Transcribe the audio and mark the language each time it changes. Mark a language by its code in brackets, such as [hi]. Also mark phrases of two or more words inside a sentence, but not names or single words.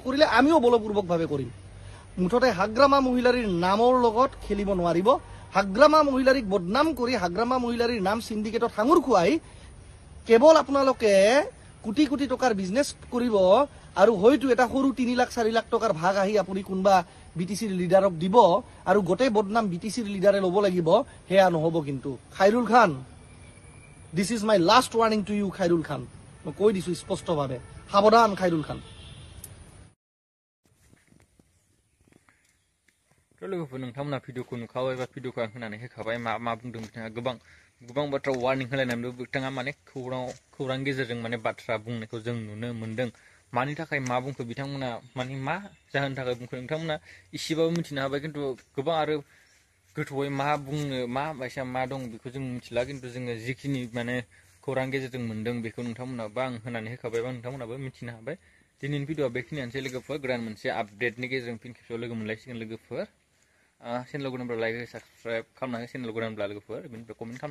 [as] কৰিলে আমিও বলপূৰ্বকভাৱে কৰিম মুঠতে হাগ্ৰামা মহিলাৰীৰ নামৰ লগত খেলিব নোৱাৰিব হাগ্ৰামা মহিলাৰীক বদনাম কৰি হাগ্ৰামা মহিলাৰীৰ নাম সিন্ডিকেটত হাঙুৰ খুৱাই কেৱল আপোনালোকে কোটি কোটি টকাৰ বিজনেছ কৰিব আৰু হয়তো এটা সৰু 3 লাখ 4 লাখ টকাৰ ভাগ আহি আপুনি কোনবা বিটিসিৰ লিডাৰক দিব আৰু গোটেই বদনাম বিটিসিৰ লিডাৰে ল'ব লাগিব হেয়া নহ'ব কিন্তু খাইৰুল খান [en] this is my last warning to you [as] খাইৰুল খান মই কৈ দিছো স্পষ্টভাৱে সাৱধান খাইৰুল খান [brx] लोगोफोर नोंथांमोना भिडिअखौ नुखाबाय बा भिडिअखौ आं होनानै होखाबाय मा बुंदों बिथाङा गोबां बाथ्रा वार्निं होलायनानैबो बिथाङा माने खौरां गेजेरजों माने बाथ्रा बुंनायखौ जों नुनो मोन्दों मानि थाखाय मा बुंखो बिथांमोना माने मा जाहोननि थाखाय बुंखो नोंथांमोना इसेबाबो मिथिनो हाबाय खिन्थु गोबां आरो गोथौयै मा बुंनो मा बायसा मा दं बेखौ जों मिथिला खिन्थु जोङो जिखिनि माने खौरां गेजेरजों मोन्दों बेखौ नोंथांमोनाबो आं होनानै होखाबाय बा नोंथांमोनाबो मिथिनो हाबाय दिनैनि भिडिअआ बेखिनियानोसै लोगोफोर गोदान मोनसे आपडेटनि गेजेरजों फिन खेबसेयाव लोगो मोनलायसिगोन लोगोफोर चेनेल गोदानब्ला [en] like subscribe [brx] खालामनानै चेनेल गोदानब्ला लोगोफोर बेनिफ्राय कमेन्ट खालाम